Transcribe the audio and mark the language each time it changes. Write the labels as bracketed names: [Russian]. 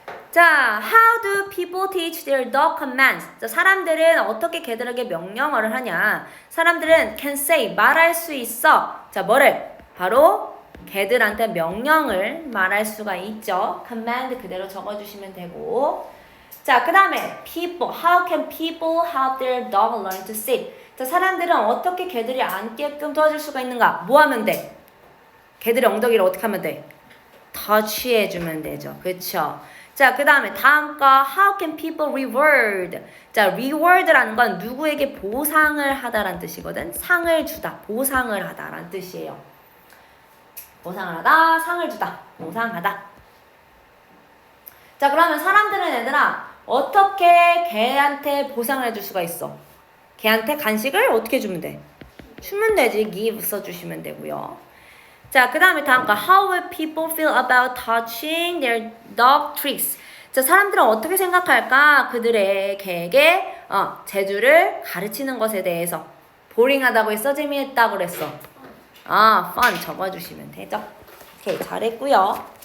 [English] 자, how do people teach their dog commands? [Korean] 자, 사람들은 어떻게 걔들에게 명령어를 하냐? 사람들은 [English] can say, [Korean] 말할 수 있어. 자, 뭐를? 바로 걔들한테 명령을 말할 수가 있죠. command 그대로 적어주시면 되고. 자, 그 다음에 [English] people, how can people help their dog learn to sit? [Korean] 자, 사람들은 어떻게 걔들이 앉게끔 도와줄 수가 있는가? 뭐 하면 돼? 걔들의 엉덩이를 어떻게 하면 돼? touch 해주면 되죠. 그쵸? 자, 그 다음에 다음 거 [English] how can people reward? [Korean] 자, reward라는 건 누구에게 보상을 하다라는 뜻이거든. 상을 주다, 보상을 하다라는 뜻이에요. 보상을 하다, 상을 주다, 보상하다. 자, 그러면 사람들은 얘들아 어떻게 걔한테 보상을 해줄 수가 있어? 걔한테 간식을 어떻게 주면 돼? 주면 되지. give 써주시면 되고요. 자, 그 다음에 다음 거 [English] how will people feel about touching their dog treats? [Korean] 자, 사람들은 어떻게 생각할까? 그들의 개에게 제주를 가르치는 것에 대해서. 보링하다고 했어? 재미있다고 그랬어? fun 적어주시면 되죠. 오케이, 잘했고요.